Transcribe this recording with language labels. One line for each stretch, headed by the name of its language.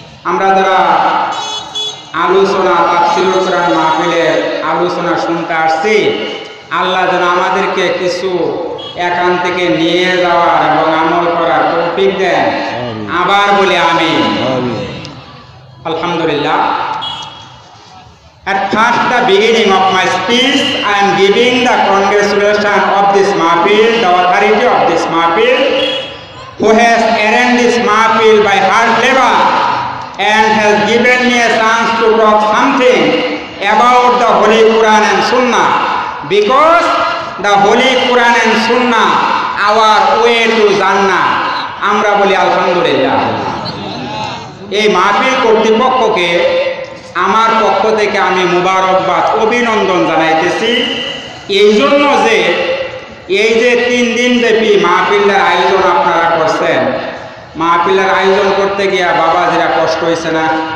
Bangla: আমরা যারা আলোচনা, তাফসীরুল কোরআন মাহফিলের আলোচনা শুনতে আসছি, আল্লাহ যেন আমাদেরকে কিছু এখান থেকে নিয়ে যাওয়ার এবং আমল করার তৌফিক দেন, আবার বলি আমিন।
Arabic: Alhamdulillah.
English: At first the beginning of my speech, I am giving the congratulations of this mahfil, the authority of this mahfil, who has arranged this mahfil by hard labor and has given me a chance to talk something about the Holy Quran and Sunnah, because the Holy Quran and Sunnah our way to Jannah.
Bangla: আমরা বলি আলহামদুলিল্লাহ। এই মাহফিল কর্তৃপক্ষকে আমার পক্ষ থেকে আমি মুবারকবাদ, অভিনন্দন জানাইতেছি, এই জন্য যে এই যে 3 দিন ব্যাপী মাহফিলের আয়োজন আপনারা করছেন, মাহফিলের আয়োজন করতে গিয়া বাবাজিরা কষ্ট হয়েছে না?